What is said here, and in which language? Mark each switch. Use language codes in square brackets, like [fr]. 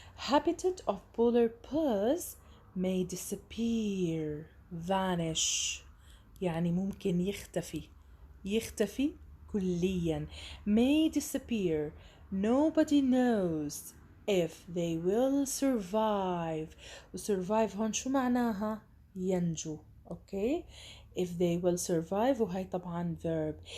[en] habitat of polar bears may disappear vanish [ar] يعني ممكن يختفي كليا. [en] may disappear nobody knows if they will survive. [ar] survive هون شو معناها؟ ينجو. اوكي [en] if they will survive [ar] وهي طبعا [en] verb.